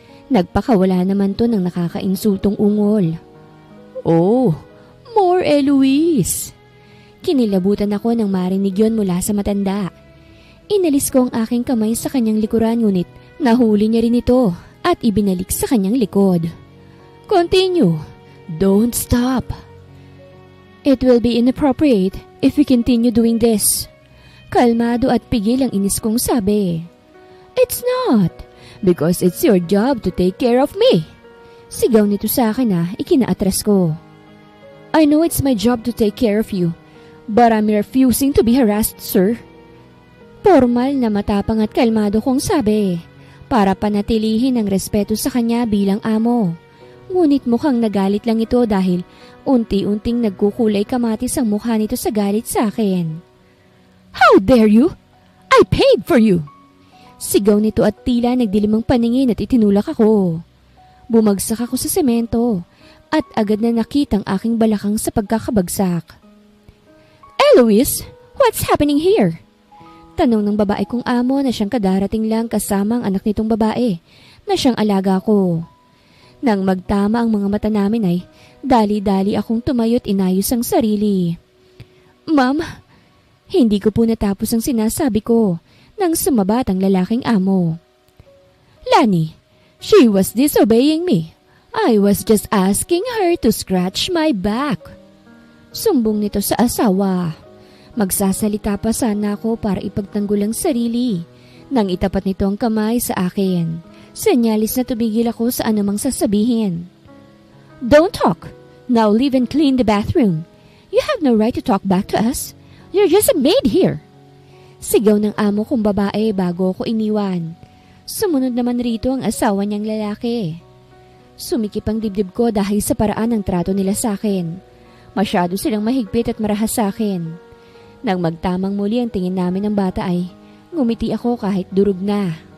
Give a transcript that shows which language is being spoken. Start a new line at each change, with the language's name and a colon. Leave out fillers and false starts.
Filipino: Nagpakawala naman to ng nakakainsultong ungol.
English: Oh, more Eloise!
Filipino: Kinilabutan ako nang marinig yon mula sa matanda. Inalis ko ang aking kamay sa kanyang likuran ngunit nahuli niya rin ito at ibinalik sa kanyang likod.
English: Continue. Don't stop. It will be inappropriate if we continue doing this.
Filipino: Kalmado at pigil ang inis kong sabi.
English: It's not, because it's your job to take care of me.
Filipino: Sigaw nito sa akin ikinaatras ko.
English: I know it's my job to take care of you, but I'm refusing to be harassed, sir.
Filipino: Formal na matapang at kalmado kong sabi, para panatilihin ang respeto sa kanya bilang amo. Ngunit mukhang nagalit lang ito dahil unti-unting nagkukulay kamatis ang mukha nito sa galit sa akin.
English: How dare you? I paid for you!
Filipino: Sigaw nito at tila nagdilim ang paningin at itinulak ako. Bumagsak ako sa semento at agad na nakitang aking balakang sa pagkakabagsak.
English: Eloise, what's happening here?
Filipino: Tanong ng babae kong amo na siyang kadarating lang kasama ang anak nitong babae na siyang alaga ko. Nang magtama ang mga mata namin ay dali-dali akong tumayo't inayos ang sarili. Ma'am, hindi ko po natapos ang sinasabi ko nang sumabat ang lalaking amo.
English: Lani, she was disobeying me. I was just asking her to scratch my back.
Filipino: Sumbong nito sa asawa. Magsasalita pa sana ako para ipagtanggol ang sarili nang itapat nito ang kamay sa akin. Senyalis na tumigil ako sa anumang sasabihin.
English: Don't talk. Now leave and clean the bathroom. You have no right to talk back to us. You're just a maid here.
Filipino: Sigaw ng amo kong babae bago ko iniwan. Sumunod naman rito ang asawa niyang lalaki. Sumikip ang dibdib ko dahil sa paraan ng trato nila sa akin. Masyado silang mahigpit at marahas sa akin. Nang magtamang muli ang tingin namin ng bata ay ngumiti ako kahit durog na.